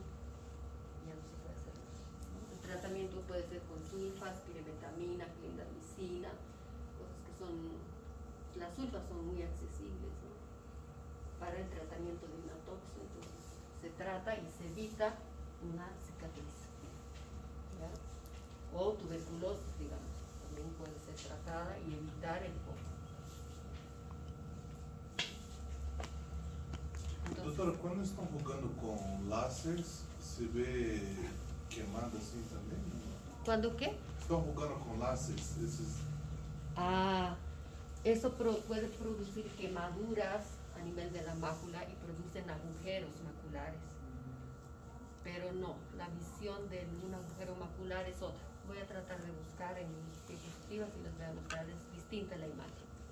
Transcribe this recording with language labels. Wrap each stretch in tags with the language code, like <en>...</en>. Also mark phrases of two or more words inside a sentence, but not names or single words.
<es>Ya no se puede hacer nada, ¿no? El tratamiento puede ser con sulfas, piremetamina, clindamicina, cosas que son, las sulfas son muy accesibles, ¿no? Para el tratamiento de una toxo, entonces se trata y se evita una cicatriz, ¿ya? O tuberculosis, digamos, también puede ser tratada y evitar el foco.</es> <pt>Doutora, quando estão rugando com láseres, se vê queimada assim também?</pt> <es>¿Cuándo qué?</es> <pt>Estão rugando com láseres, esses...</pt> <es>Ah, eso puede producir quemaduras a nivel de la mácula y producen agujeros maculares. Pero no, la visión de un agujero macular es otra. Voy a tratar de buscar en mis diapositivas y les voy a mostrar, es distinta la imagen.</es>